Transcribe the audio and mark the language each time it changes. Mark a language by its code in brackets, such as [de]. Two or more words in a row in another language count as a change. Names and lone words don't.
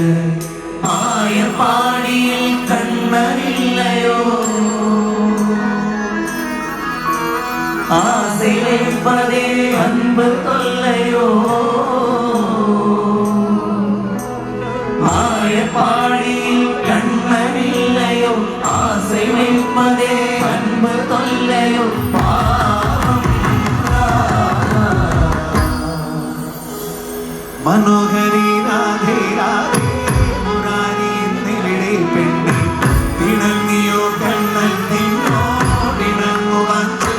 [ta] ஆயப்பாடியில் கண்ணன் இல்லையோ ஆசை வைப்பதே அன்பு தொல்லையோ ஆயப்பாடியில் கண்ணன் இல்லையோ ஆசை வைப்பதே அன்பு தொல்லையோ [ml] മനോഹരി രാധേ രാധേ മുരാരി എന്നിവിടെ പെണ്ണി തിണങ്ങിയോ കണ്ണൻ നിന്നോടിണങ്ങുവാൻ